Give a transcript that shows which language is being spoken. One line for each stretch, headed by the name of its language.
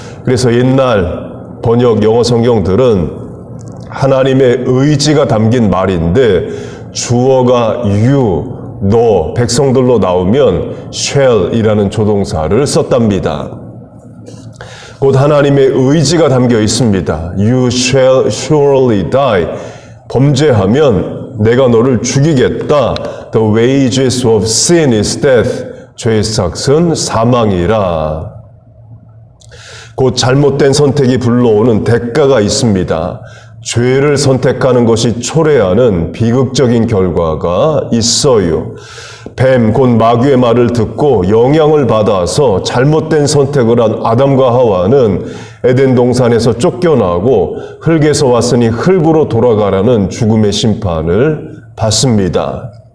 Korean: 그래서 옛날 번역 영어 성경들은 하나님의 의지가 담긴 말인데 주어가 you, 너, 백성들로 나오면 shall이라는 조동사를 썼답니다. 곧 하나님의 의지가 담겨 있습니다.
English: You shall surely die.
Korean: 범죄하면 내가 너를 죽이겠다.
English: The wages of sin is death.
Korean: 죄의 삭은 사망이라. 곧 잘못된 선택이 불러오는 대가가 있습니다. 죄를 선택하는 것이 초래하는 비극적인 결과가 있어요. 뱀, 곧 마귀의 말을 듣고 영향을 받아서 잘못된 선택을 한 아담과 하와는 에덴 동산에서 쫓겨나고 흙에서 왔으니 흙으로 돌아가라는 죽음의 심판을 받습니다.